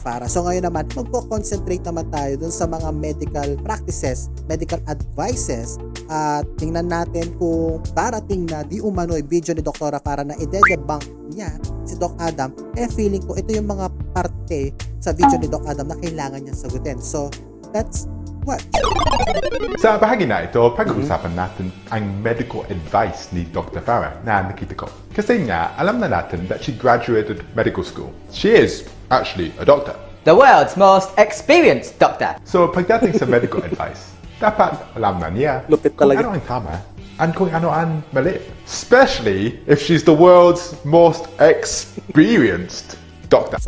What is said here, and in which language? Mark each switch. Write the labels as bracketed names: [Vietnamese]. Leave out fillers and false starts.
[Filipino] Farrah. So ngayon naman, magko-concentrate naman tayo dun sa mga medical practices, medical advices, at tingnan natin kung darating na di umano'y video ni Dr. Farrah na i-debunk niya si Doc Adam, feeling ko ito yung mga parte sa video ni Doc Adam na kailangan niya sagutin. [English] So that's what. [Filipino] Sa bahagi na ito, pag-uusapan natin ang medical advice ni Dr. Farrah na nakita ko. Kasi nga, alam na natin [English] that she graduated medical school. She is actually a doctor. The world's most experienced doctor. [Filipino] So pagdating sa medical advice, dapat alam na niya Lupit kung talaga. ano ang tama and kung ano ang mali. [English] Especially if she's the world's most experienced doctor.